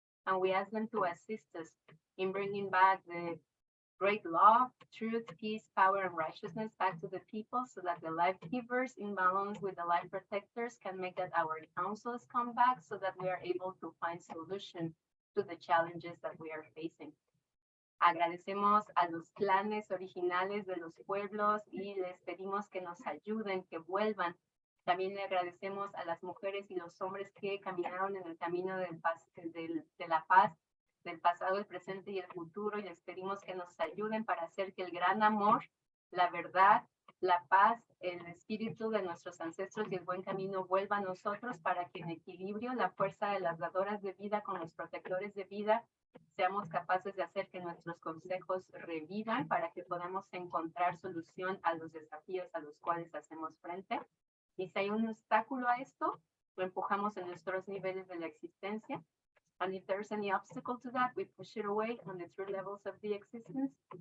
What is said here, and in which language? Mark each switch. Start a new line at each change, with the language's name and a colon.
English: And we ask them to assist us in bringing back the great law, truth, peace, power, and righteousness back to the people, so that the life givers in balance with the life protectors can make that our councils come back, so that we are able to find solution to the challenges that we are facing.
Spanish: Agradecemos a los clanes originales de los pueblos y les pedimos que nos ayuden, que vuelvan. También le agradecemos a las mujeres y los hombres que caminaron en el camino de la paz, del pasado, el presente y el futuro, y les pedimos que nos ayuden para hacer que el gran amor, la verdad, la paz, el espíritu de nuestros ancestros y el buen camino vuelva a nosotros, para que en equilibrio la fuerza de las dadoras de vida con los protectores de vida seamos capaces de hacer que nuestros consejos revivan, para que podamos encontrar solución a los desafíos a los cuales hacemos frente. Y si hay un obstáculo a esto, lo empujamos en nuestros niveles de la existencia.
English: And if there's any obstacle to that, we push it away on the three levels of the existence.